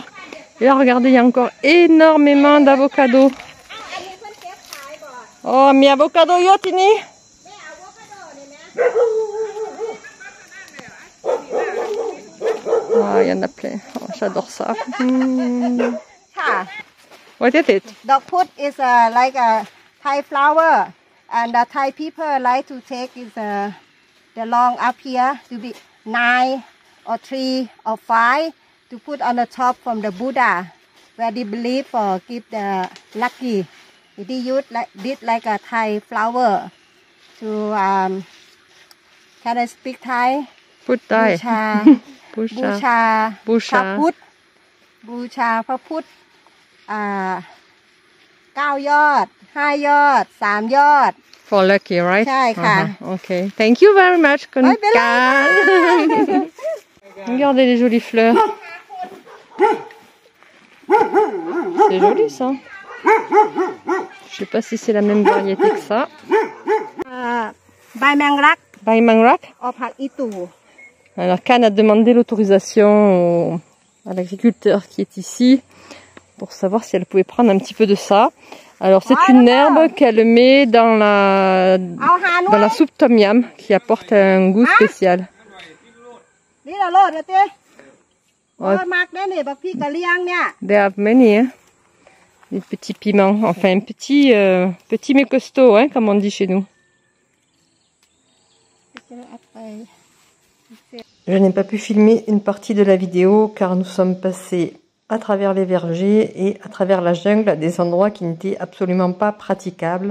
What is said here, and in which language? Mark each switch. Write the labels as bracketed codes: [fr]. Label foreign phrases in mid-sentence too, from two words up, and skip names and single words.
[fr] Et là, regardez, il y a encore énormément d'avocados. Oh, mi avocado yotini. Ah, il y en a plein. Oh, j'adore ça. [en] What is it? Dog foot is like a Thai flower, and the Thai people like to take is the long up here to be 9 or 3 or 5 to put on the top from the Buddha, where they believe for give the lucky. They use like a Thai flower to can I speak Thai? Put Thai. [th] Busha พระพุทธ บูชาพระพุทธ9 ยอด 5 ยอด 3 ยอด [en] For lucky, right? [th] ใช่ค่ะ [en] Okay. Thank you very much, Konika. [fr] Regardez les jolies fleurs. C'est joli ça. Je sais pas si c'est la même variété que ça. [th] ใบแมงลัก Bai Mangrak. ออกผักอีตู่ [fr] Alors Can a demandé l'autorisation à l'agriculteur qui est ici pour savoir si elle pouvait prendre un petit peu de ça. Alors c'est une herbe qu'elle met dans la soupe tom yum qui apporte un goût spécial. [tts] นี่เราโลดนะเต้โอ้ยมากแน่เนี่ยบักพี่กะเลียงเนี่ย [en] They have many, hein? [fr] Des petits piments, enfin petit mais costaud, hein, comme on dit chez nous. Je n'ai pas pu filmer une partie de la vidéo car nous sommes passés à travers les vergers et à travers la jungle à des endroits qui n'étaient absolument pas praticables.